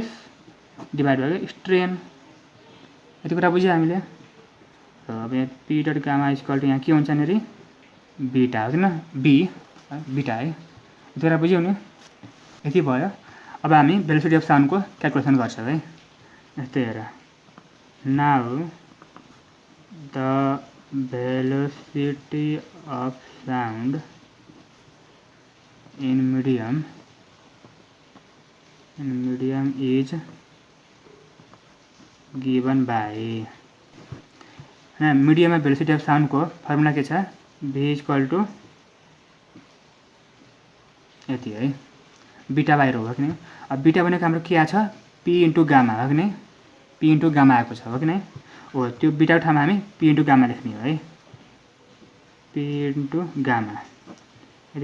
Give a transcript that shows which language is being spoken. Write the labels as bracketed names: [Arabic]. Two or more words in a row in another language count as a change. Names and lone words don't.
[Nepali] डिभाइड भयो स्ट्रेन यति कुरा बुझ्यो हामीले अब यहाँ [English] p dot gamma equal to [Nepali] यहाँ के हुन्छ यहाँनिर बीटा हो किन बीटा है यति कुरा बुझ्यौ नि यति भयो अब हामी भेलोसिटी अफ साउन्डको क्याल्कुलेसन गर्छौँ है यस्तै हेर [English] now the velocity of sound in medium is given by [Nepali] मीडियम में [English] velocity of sound [Nepali] को फर्मुला के छ [English] v equal to [Nepali] यति है बीटा बाहिर हो कि नै अब बीटा भनेको हाम्रो के आछ [English] p into gamma [Nepali] हो कि नै [English] p into gamma [Nepali] आएको छ हो कि नै हो त्यो बीटाको ठाउँमा हामी [English] p into gamma [Nepali] लेख्ने हो है [English] p into gamma [Nepali] यति